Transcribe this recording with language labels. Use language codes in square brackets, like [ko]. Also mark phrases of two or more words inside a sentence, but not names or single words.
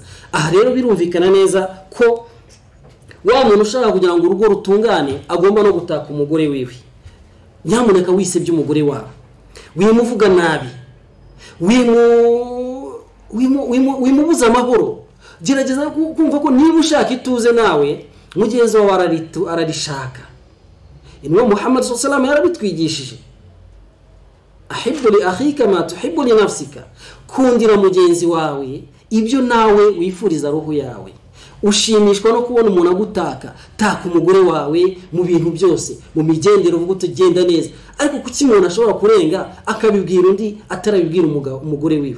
[rw] Aha rero birumvikana neza ko wa muntu ushaka kugira ngo urugo rutungane agomba no gutaka umugore wiwe. Nyamuneka wisebye umugore wawe, wimuvuga nabi, wimubuza amahoro. Gerageza kumva ko niba ushaka ituze nawe mugenzi wawe ararishaka. [ar] Inwa Muhammad صلى الله عليه وسلم yarabitwigishije, أحب لأخيك ما تحب لنفسك, [rw] kundira mugenzi wawe ibyo nawe wifuriza roho yawe. Ushimishwa no kubona umuntu agutaka, taka umugore wawe mu bintu byose, mu migendero uvuga utugenda neza, ariko kuki umuntu ashobora kurenga akabibwira undi atarabibwira umugore wiwe.